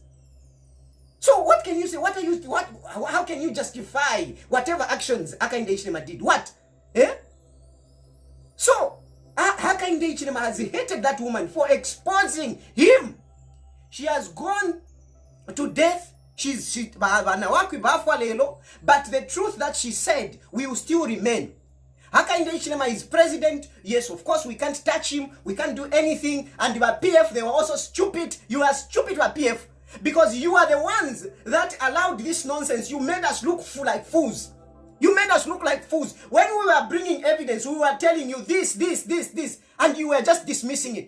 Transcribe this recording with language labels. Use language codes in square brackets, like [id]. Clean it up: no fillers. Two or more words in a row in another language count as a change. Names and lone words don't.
[en] So what can you say? How can you justify whatever actions Hakainde Hichilema did? What? So Hakainde Hichilema has hated that woman for exposing him. She has gone to death. [bem] She's Nawakwi bafwa lelo, [en] but the truth that she said will still remain. Hakainde Hichilema is president. Yes, of course, we can't touch him. We can't do anything. And your PF, they were also stupid. You are stupid, your PF. Because you are the ones that allowed this nonsense. You made us look like fools. When we were bringing evidence, we were telling you this, and you were just dismissing it.